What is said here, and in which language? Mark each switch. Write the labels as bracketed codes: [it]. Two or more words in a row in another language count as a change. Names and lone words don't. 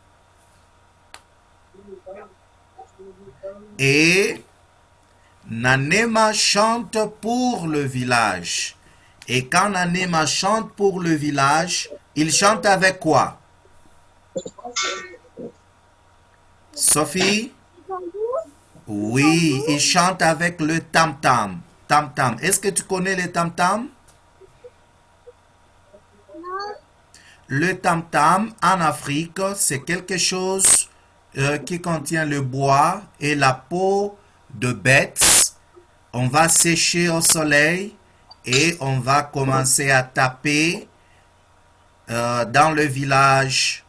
[fr] Et Nanema chante pour le village. Et quand Nanema chante pour le village, il chante avec quoi? Sophie? Oui, il chante avec le tam-tam. Tam-tam. Est-ce que tu connais le tam-tam? Le tam-tam en Afrique, c'est quelque chose qui contient le bois et la peau de bêtes. On va sécher au soleil et on va commencer à taper dans le village.